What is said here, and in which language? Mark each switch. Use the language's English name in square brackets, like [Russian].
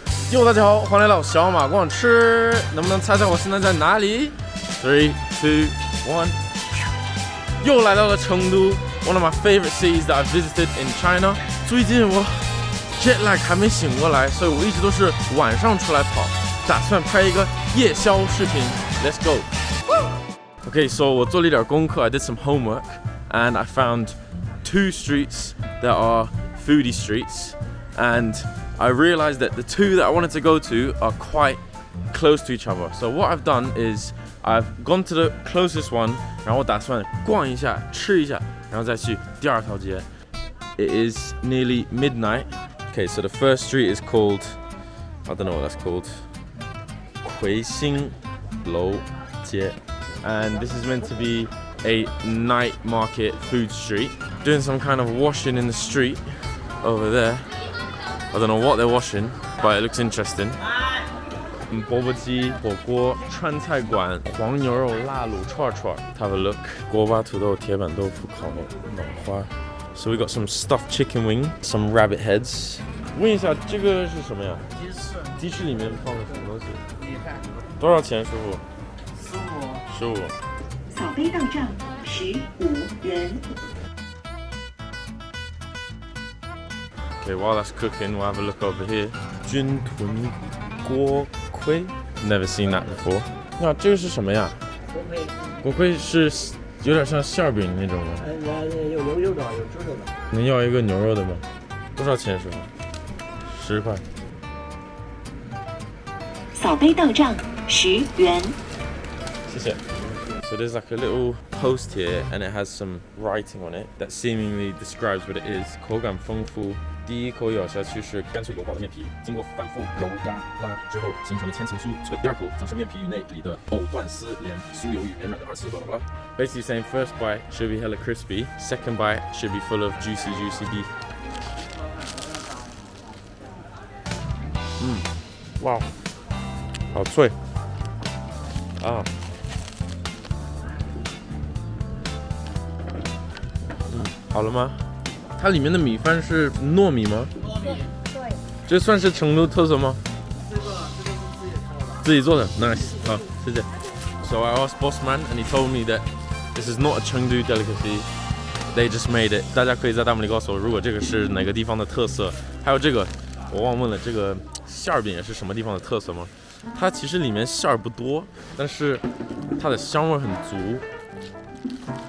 [Chinese] 哟，大家好，欢迎来到小马逛吃。能不能猜猜我现在在哪里 ？3, 2, 1。又来到了成都 [English] ，one of my favorite cities that I visited in China。 [Chinese] 最近我 [English] jet lag [Chinese] 还没醒过来，所以我一直都是晚上出来跑，打算拍一个夜宵视频。 [English] Let's go。 Okay, so [Chinese] 我做了一点功课 [English] ，I did some homework and I found 2 streets that are foodie streets and I realized that the 2 that I wanted to go to are quite close to each other. So what I've done is I've gone to the closest one, [Chinese] 然后我打算逛一下，吃一下，然后再去第2条街。 [English] It is nearly midnight. Okay, so the first street is called, I don't know what that's called, 魁星楼街. And this is meant to be a night market food street. Doing some kind of washing in the street over there.I don't know what they're washing, but it looks interesting. [Chinese] 钵钵鸡、火锅、川菜馆、黄牛肉、辣卤串串。 [English] Have a look. [Chinese] 锅巴土豆、铁板豆腐、烤脑花。 [English] So we got some stuffed chicken wing, some rabbit heads. [Chinese] 问一下，这个是什么呀？鸡翅。鸡翅里面放了什么东西？米饭。多少钱，师傅？15。扫杯到账15元。 [English] Okay, while that's cooking, we'll have a look over here. 军豚锅盔 Never seen that before. [Chinese] 那这个是什么呀？锅盔。锅盔是有点像馅饼那种吗？有牛肉的，有猪肉的。能要一个牛肉的吗？多少钱，师傅？10块。扫杯到账10元。谢谢。 [English] So there's like a little post here and it has some writing on it that seemingly describes what it is. [Chinese] 口感丰富，第一口咬下去是干脆油爆的面皮，经过反复揉压拉之后形成的千层酥。第二口则是面皮内里的藕断丝连，酥油与绵软的2次。 [English] Basically saying first bite should be hella crispy, second bite should be full of juicy beef. [Chinese] 哇，好脆啊！好了吗？它里面的米饭是糯米吗？对。这算是成都特色吗？这个是自己做的 ，nice， 好，谢谢。 [English] So I asked boss man and he told me that this is not a Chengdu delicacy. They just made it. [Chinese] 大家可以在弹幕里告诉我，如果这个是哪个地方的特色。还有这个，我忘问了，这个馅儿饼也是什么地方的特色吗？它其实里面馅儿不多，但是它的香味很足。